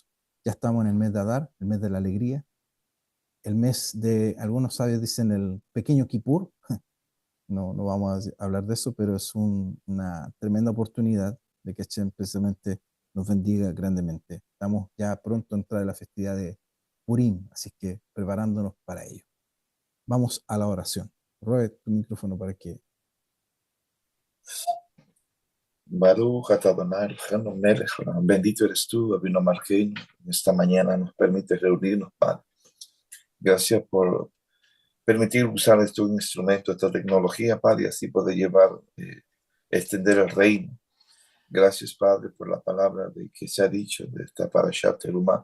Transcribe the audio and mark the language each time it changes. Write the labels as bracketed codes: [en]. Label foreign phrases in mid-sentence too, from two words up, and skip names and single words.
[es] Ya estamos en el mes de Adar, el mes de la alegría, el mes de, algunos sabios dicen el pequeño Kipur, no vamos a hablar de eso, pero es una tremenda oportunidad de que Hashem precisamente nos bendiga grandemente. Estamos ya pronto a entrar en la festividad de Purim, así que preparándonos para ello. Vamos a la oración. Robert, tu micrófono para que... [he] ברוך אתה אדוני אלוהינו מלך העולם. [es] Bendito eres tú, [he] אבינו מלכנו. [es] Esta mañana nos permite reunirnos, Padre. Gracias por permitir usar este instrumento, esta tecnología, Padre, y así poder llevar, extender el reino. Gracias, Padre, por la palabra de que se ha dicho de esta Parashat Terumá.